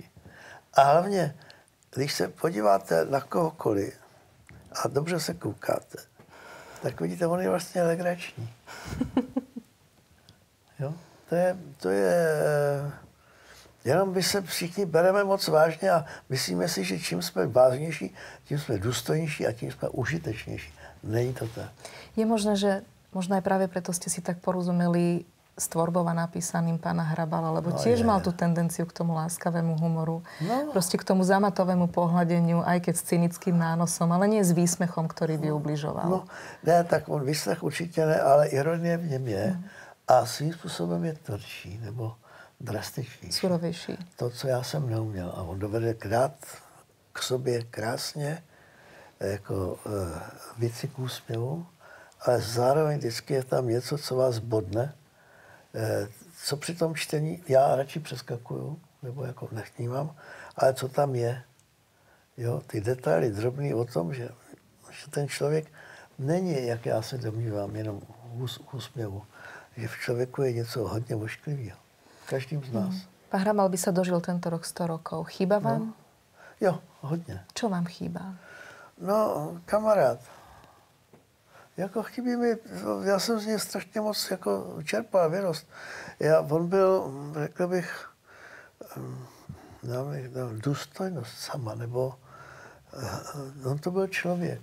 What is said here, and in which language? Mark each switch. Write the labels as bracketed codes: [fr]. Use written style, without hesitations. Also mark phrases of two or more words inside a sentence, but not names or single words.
[cs] A hlavně, když se podíváte na kohokoliv a dobře se koukáte, tak vidíte, on je vlastně legrační. Jo? To je jenom my se všichni bereme moc vážně a myslíme si, že čím jsme vážnější, tím jsme důstojnější a tím jsme užitečnější. Není to tak. [sk] Je možné, že možno aj práve preto ste si tak porozumeli s tvorbou a napísaným pána Hrabala, lebo tiež mal tú tendenciu k tomu láskavému humoru. No. Proste k tomu zamatovému pohľadeniu, aj keď s cynickým nánosom, ale nie s výsmechom, ktorý by ubližoval. [cs] No, ne, tak on výsmech určitě ne, ale ironie v něm je a svým způsobem je tvrdší nebo drastičnější. Surovější. To, co já jsem neuměl. A on dovede dát k sobě krásně jako věci k úsměvu, ale zároveň vždycky je tam něco, co vás bodne, co při tom čtení já radši přeskakuju, nebo jako nevnímám, ale co tam je. Jo, ty detaily drobný o tom, že ten člověk není, jak já se domnívám, jenom k úsměvu. Že v člověku je něco hodně ošklivého. Každým z nás. [sk] Pán Hrabal by sa dožil tento rok 100 rokov. Chýba vám? [cs] No, jo, hodně. [sk] Čo vám chýba? [cs] No, kamarád. Jako chybí mi, já jsem z něj strašně moc jako čerpal, vyrost. On byl, řekl bych, důstojnost sama, nebo on to byl člověk.